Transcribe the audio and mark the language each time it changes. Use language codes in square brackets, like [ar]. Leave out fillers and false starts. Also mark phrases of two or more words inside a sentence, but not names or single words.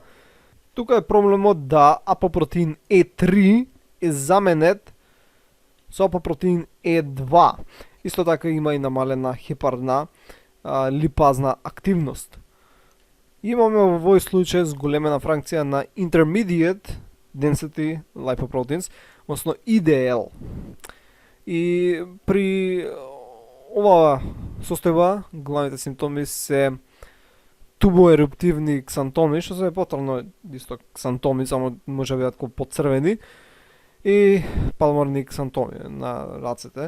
[mk] Тука е проблемот да апопротеин E3 е заменет со апопротеин E2. Исто така има и намалена хепарна липазна активност. Имаме во овој случај зголемена фракција на [en] intermediate density lipoproteins, [mk] односно IDL. И при оваа состојба главните симптоми се тубоеруптивни ксантоми, што се повторно исто ксантоми, само може да бидат како поцрвени, и палмарник сантоми на рацете.